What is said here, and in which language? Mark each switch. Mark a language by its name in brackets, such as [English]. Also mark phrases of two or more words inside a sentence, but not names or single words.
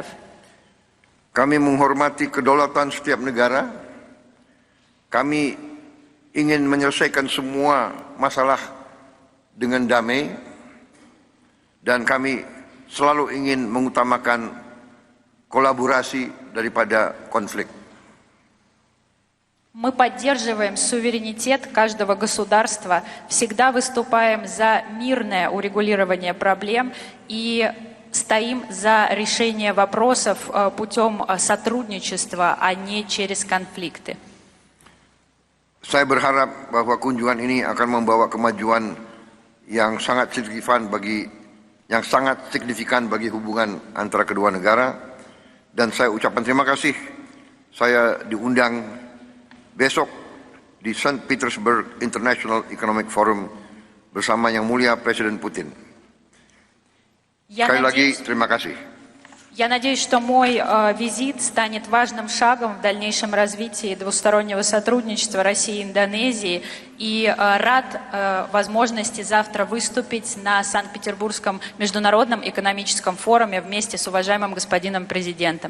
[Indonesian] Kami menghormati kedaulatan setiap negara. Kami ingin menyelesaikan semua masalah dengan damai dan kami selalu ingin mengutamakan kolaborasi daripada konflik. [Russian] Мы поддерживаем суверенитет каждого государства, всегда выступаем за мирное урегулирование проблем и стоим за решение вопросов путем сотрудничества, а не через конфликты. [Indonesian] Saya berharap bahwa kunjungan ini akan membawa kemajuan yang sangat signifikan bagi hubungan antara kedua negara, dan saya ucapkan terima kasih. Saya diundang besok di St. Petersburg International Economic Forum bersama Yang Mulia Presiden Putin. Sekali lagi terima kasih. [Russian] Я надеюсь, что мой визит станет важным шагом в дальнейшем развитии двустороннего сотрудничества России и Индонезии. И рад возможности завтра выступить на Санкт-Петербургском международном экономическом форуме вместе с уважаемым господином президентом.